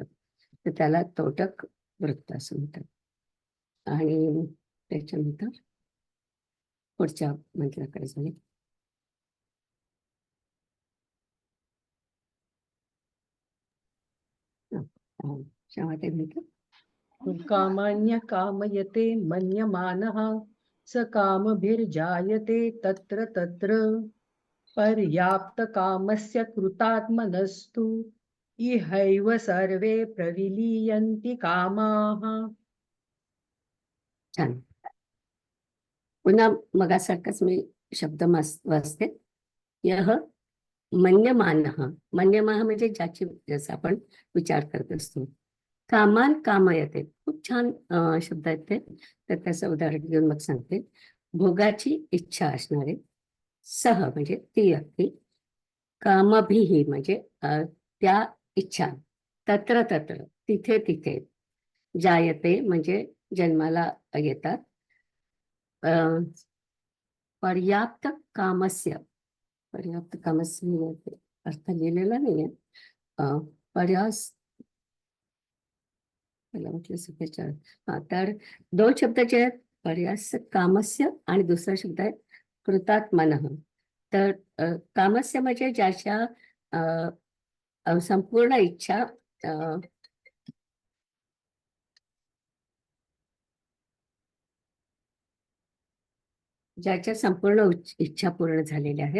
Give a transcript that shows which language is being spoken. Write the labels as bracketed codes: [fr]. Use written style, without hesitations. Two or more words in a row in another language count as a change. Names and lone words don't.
[mr] तर त्याला तोटक वृत्त असं म्हणतात. आणि त्याच्यानंतर पुढच्या मंत्राकडे जाऊया. क्षमा म्हणतात. [sa] कामान्य कामयते मन्यमानः स कामभिर्जायते तत्र तत्र पर्याप्त कामस्य कृतात्मनस्तु इहैव सर्वे प्रविलीयन्ति कामाः. [mr] छान. पुन्हा मगासारखाच मी शब्द वाचते. [sa] यह मन्यमानः. [mr] मन्यमानः म्हणजे ज्याची, जसं आपण विचार करत असतो. [sa] कामान कामयते. [mr] खूप छान शब्द आहेत ते. तर त्याचं उदाहरण घेऊन मग सांगते. भोगाची इच्छा असणारे. सह म्हणजे ती व्यक्ती. कामभिही म्हणजे त्या इच्छा. [sa] तत्र तत्र [mr] तिथे तिथे. जायते म्हणजे जन्माला येतात. [sa] पर्याप्त कामस्य. पर्याप्त कामस्य [mr] मी अर्थ लिहिलेला नाहीये. मला म्हटलं सगळ्याच्या. तर दोन शब्द जे आहेत, [sa] पर्यास कामस्य [mr] आणि दुसरा शब्द आहे कृतात्मनः. तर कामस्य म्हणजे ज्याच्या संपूर्ण इच्छा ज्याच्या संपूर्ण इच्छा पूर्ण झालेल्या आहेत.